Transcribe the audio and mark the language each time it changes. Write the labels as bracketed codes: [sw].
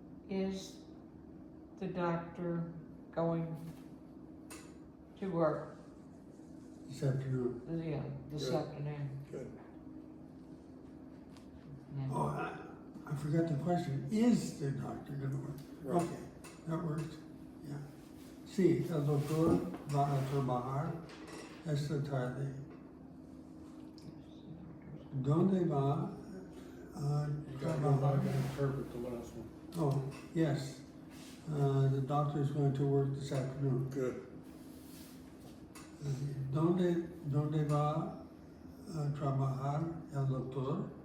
[en] Is the doctor going to work This afternoon. this Good. afternoon? Good. Yeah. Oh, I forgot the question. Is the doctor gonna work? Right. Okay, that works. Yeah. [es] Sí, el doctor va a trabajar esta tarde. ¿Dónde va a [en] You gotta go back [es] trabajar? [en] and interpret the last one. Oh, yes. The doctor is going to work this afternoon. Good. [es] ¿Dónde va a trabajar el doctor?